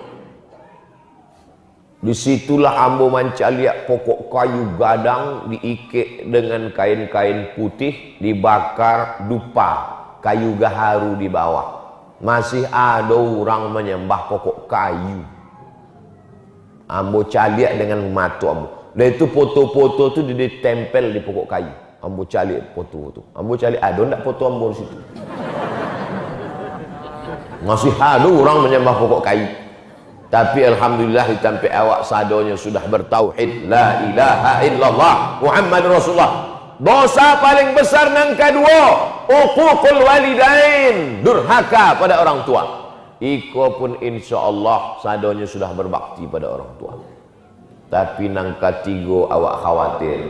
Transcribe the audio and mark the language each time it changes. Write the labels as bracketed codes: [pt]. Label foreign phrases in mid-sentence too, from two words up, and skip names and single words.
[min] Disitulah ambo manca lihat pokok kayu gadang diikat dengan kain-kain putih, dibakar dupa, kayu gaharu di bawah. [id] Masih ada orang menyembah pokok kayu. [min] Ambo caliak dengan mata ambo. [id] Dan itu foto-foto itu ditempel di pokok kayu. [min] Ambo caliak foto itu. Ambo caliak ada ndak foto ambo di situ. Masih ada orang menyembah pokok kayu. Tapi alhamdulillah ditampai awak sadonya sudah bertauhid [ar] لا إله إلا الله محمد رسول الله. [id] Dosa paling besar yang kedua, [ar] عقوق الوالدين, [id] durhaka pada orang tua. [min] Iko pun insyaallah sadonya sudah berbakti pada orang tua. Tapi nang ketiga awak khawatir.